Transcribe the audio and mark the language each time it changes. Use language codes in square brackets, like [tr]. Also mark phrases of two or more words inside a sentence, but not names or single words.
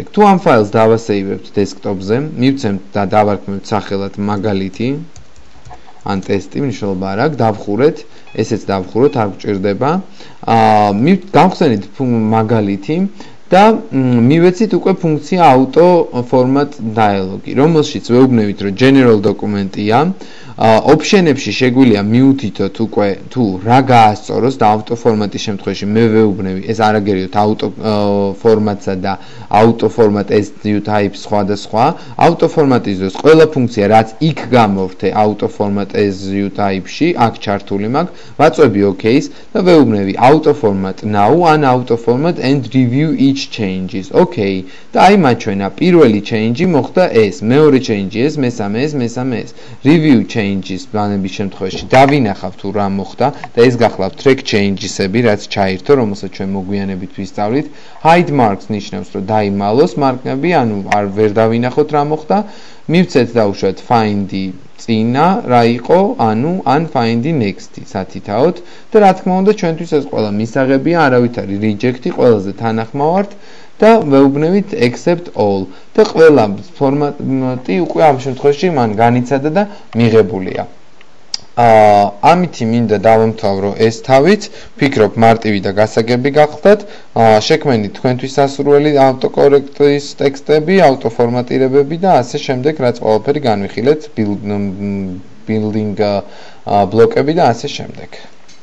[ka] თუ ამ ფაილს დავასეივებთ დესკტოპზე, მივცემთ და დავარქმევთ სახელად მაგალითი ან ტესტი, მნიშვნელობა არ აქვს, დავხურეთ, ესეც დავხუროთ, არ გჭირდება. გავხსენით მაგალითი და მივეცით უკვე ფუნქცია [en] auto format dialog- [ka] ი, რომელშიც ვეუბნებით, რომ general დოკუმენტია. ოპშენებში შეგვიძლია მიუთითოთ უკვე თუ რა გაასწოროს და [en] auto format- [ka] ის შემთხვევაში მე ვეუბნები, ეს არ აგერიოთ [en] auto format- [ka] სა და [en] auto format as view type [ka] სხვა. [en] auto format- [ka] ის დროს ყველა ფუნქცია, რაც იქ გამოვრთე [en] auto format as view type- [ka] ში, აქ ჩართული მაქვს, ვაწვევი OK-ს და ვეუბნები [en] auto format now [ka] ან [en] auto format and review each changes. [ka] OK. და აი მაჩვენა პირველი change მოხდა ეს, მეორე change ეს, მესამე ეს. [en] Review changes [ka] ბანების შემთხვევაში დავინახავ თუ რა მოხდა და ეს გახლავთ [en] track changes- [ka] ები, რაც ჩაირთო, რომელსაც ჩვენ მოგვიანებით ვისწავლით. [en] Hide marks [ka] ნიშნავს, რომ დაიმალოს მარკები, ანუ ვერ დავინახოთ რა მოხდა. მივცეთ დავუშვათ find-ი წინა რა იყო, ან find-ი next-ი სათითაოდ და რა თქმა უნდა ჩვენთვის ეს ყველა მისაღებია, არავით არის reject-ი, ყველაზე თანახმოვართ და ვეუბნებით [en] accept all [ka] და ყველა ფორმატი უკვე ამ შემთხვევაში მან განიცადა და მიღებულია. ამითი მინდა დავამთავრო ეს თავით, ვფიქრობ მარტივი და გასაგები გახდათ. შექმენით თქვენთვის სასურველი ავტოკორექტის ტექსტები, ავტოფორმატირებები და ასე შემდეგ, რაც ყველაფერი განვიხილეთ, building ბლოკები და ასე შემდეგ.